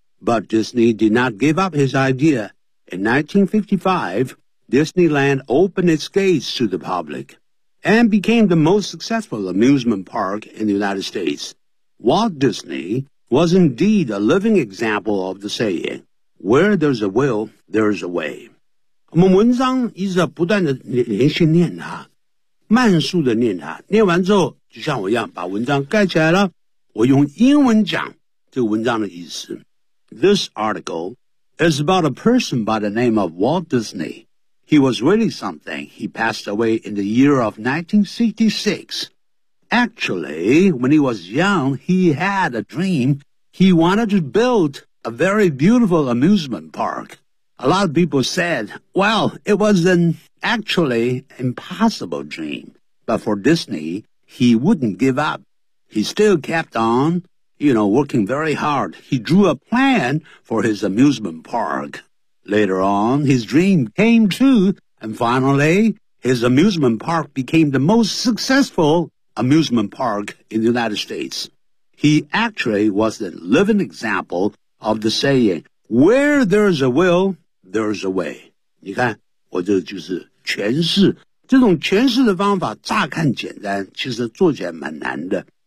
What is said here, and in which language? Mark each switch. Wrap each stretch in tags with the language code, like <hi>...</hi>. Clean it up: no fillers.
<en>But Disney did not give up his idea. In 1955, Disneyland opened its gates to the public. And became the most successful amusement park in the United States. Walt Disney was indeed a living example of the saying, where there's a will, there's a way.</en> <zh>我们文章一直不断的连续念它，慢速的念它，念完之后就像我一样把文章盖起来了，我用英文讲这个文章的意思。</zh> <en>This article is about a person by the name of Walt Disney. He was really something. He passed away in the year of 1966. Actually, when he was young, he had a dream. He wanted to build a very beautiful amusement park. A lot of people said, well, it was an actually impossible dream. But for Disney, he wouldn't give up. He still kept on, you know, working very hard. He drew a plan for his amusement park. Later on, his dream came true, and finally, his amusement park became the most successful amusement park in the United States. He actually was the living example of the saying, where there's a will, there's a way.</en> <zh>你看，我这就是诠释，这种诠释的方法乍看简单，其实做起来蛮难的。</zh>